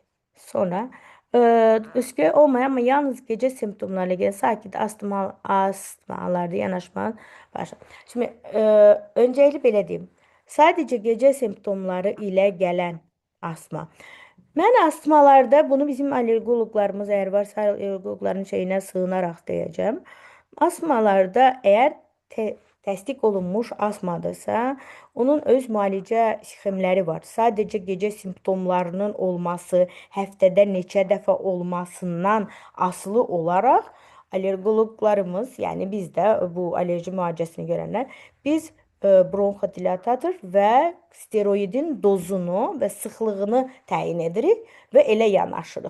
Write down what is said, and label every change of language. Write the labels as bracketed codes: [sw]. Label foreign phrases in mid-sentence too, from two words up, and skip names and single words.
[tr] Sonra öskü olmayan ama yalnız gece semptomlarıyla gelen sakit astmalarda yanaşma başlar. Şimdi öncelikle [az] belə deyim. [tr] Sadece gece semptomları ile gelen asma. Ben astmalarda bunu bizim alergologlarımız eğer varsa alergologların şeyine sığınarak diyeceğim. Asmalarda eğer [az] təsdiq olunmuş asmadırsa, onun öz müalicə sxemləri var. Sadəcə gecə simptomlarının olması, həftədə neçə dəfə olmasından asılı olaraq alergologlarımız, yəni biz də bu alerji müalicəsini görənlər, biz bronxodilatator və steroidin dozunu və sıxlığını təyin edirik və elə yanaşırıq.